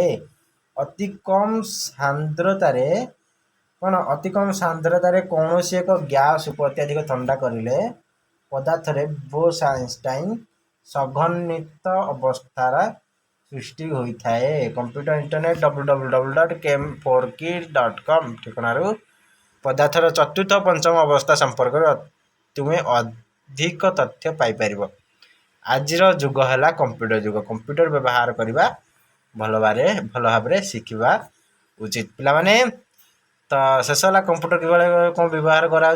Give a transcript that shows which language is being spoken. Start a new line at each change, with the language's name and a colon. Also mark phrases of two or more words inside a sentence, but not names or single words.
Odia: ଅତି କମ୍ ସାନ୍ଦ୍ରତାରେ କୌଣସି ଏକ ଗ୍ୟାସକୁ ଅତ୍ୟଧିକ ଥଣ୍ଡା କରିଲେ ପଦାର୍ଥରେ ବୋଷ ଆଇନଷ୍ଟାଇନ ସଂଘନିତ ଅବସ୍ଥାର ସୃଷ୍ଟି ହୋଇଥାଏ।
English: computer internet
Odia: www.chem4key.com ଠିକଣାରୁ ପଦାର୍ଥର ଚତୁର୍ଥ ପଞ୍ଚମ ଅବସ୍ଥା ସମ୍ପର୍କରେ ତୁମେ ଅଧିକ ତଥ୍ୟ ପାଇପାରିବ। ଆଜିର ଯୁଗ ହେଲା କମ୍ପ୍ୟୁଟର ଯୁଗ। କମ୍ପ୍ୟୁଟର ବ୍ୟବହାର କରିବା ଭଲ ଭାବରେ ଶିଖିବା ଉଚିତ। ପିଲାମାନେ, ତ ଶେଷ ହେଲା କମ୍ପ୍ୟୁଟର କିଭଳି କ'ଣ ବ୍ୟବହାର କରାହେଉଛି।